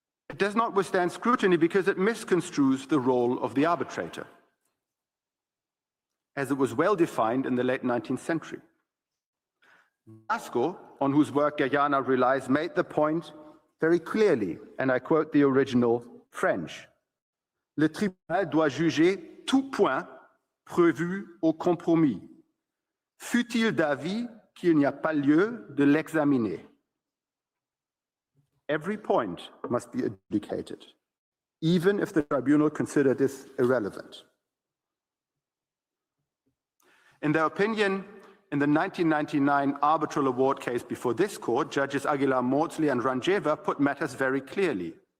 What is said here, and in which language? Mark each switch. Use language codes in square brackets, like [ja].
[en] It does not withstand scrutiny because it misconstrues the role of the arbitrator, as it was well defined in the late 19th century. Vasco, on whose work Guyana relies, made the point very clearly, and I quote the original French. [fr] Le tribunal doit juger tout point prévu au compromis, fut-il d'avis qu'il n'y a pas lieu de l'examiner. [en] Every point must be adjudicated, even if the tribunal considered this irrelevant. In their opinion, in the 1999 arbitral award case before this court, Judges Aguilar, Maudsley and Ranjeva put matters very clearly.